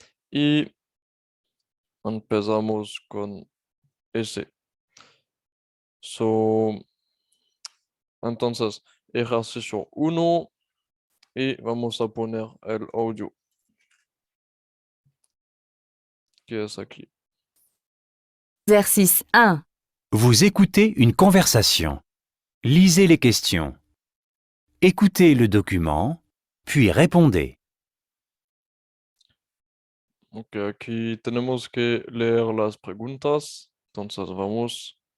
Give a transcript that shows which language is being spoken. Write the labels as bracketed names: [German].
[Spanish] Y empezamos con ese. So, entonces, ejercicio uno. Y vamos a poner el audio que es aquí. [French] Exercice 1. Vous écoutez une conversation. Lisez les questions. Écoutez le document, puis répondez. [Spanish] Ok, aquí tenemos que leer las preguntas. Entonces vamos.